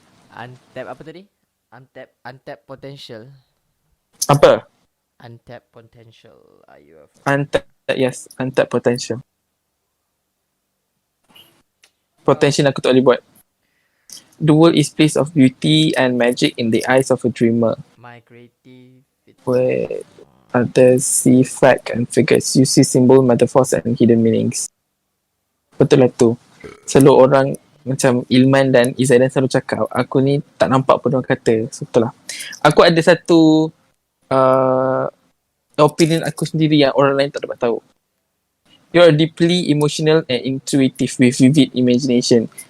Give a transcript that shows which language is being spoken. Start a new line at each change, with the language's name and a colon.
Malay: Untap apa tadi?
English: Untap potential.
Malay: Apa?
English: Untap potential. Untapped potential.
Malay: Potential aku tak boleh buat.
English: The world is place of beauty and magic in the eyes of a dreamer. My creativity. Where others see fact and figures. You see symbol, metaphors and hidden meanings.
Malay: Betul lah tu. Selalu orang macam Ilman dan Izaidan selalu cakap, aku ni tak nampak pun orang kata. So, betul lah. Aku ada satu opinion aku sendiri yang orang lain tak dapat tahu.
English: You are deeply emotional and intuitive with vivid imagination.